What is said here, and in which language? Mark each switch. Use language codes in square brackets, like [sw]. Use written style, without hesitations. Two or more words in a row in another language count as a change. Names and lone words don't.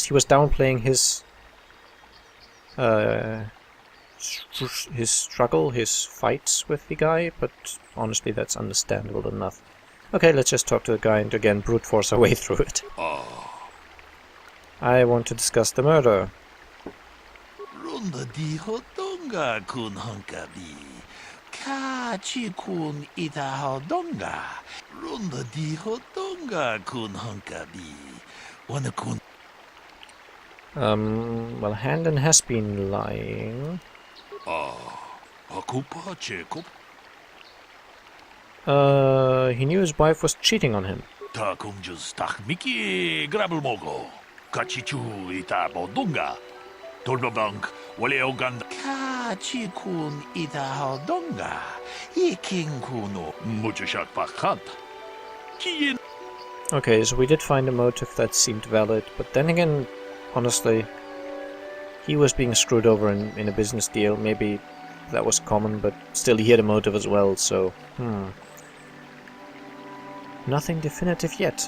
[en] He was downplaying his struggle, his fights with the guy, but honestly, that's understandable enough. Okay, let's just talk to the guy and again brute force our way through it. I want to discuss the murder. Runda di hodonga kun hunkabi. Kachi kun ita hodonga. Runda di hodonga kun hunkabi. Wana kun. Well, Handon has been lying. Akupa Jacob. He knew his wife was cheating on him. Ta kumjus tak miki grabel mogo. Kachichu ita bodunga. Tolbabank wale oganda. Kachi kun ita hodonga. Iking kuno mujushat pakant. Kien. Okay, so we did find a motive that seemed valid, but then again, honestly, he was being screwed over in a business deal. Maybe that was common, but still he had a motive as well, so... Nothing definitive yet.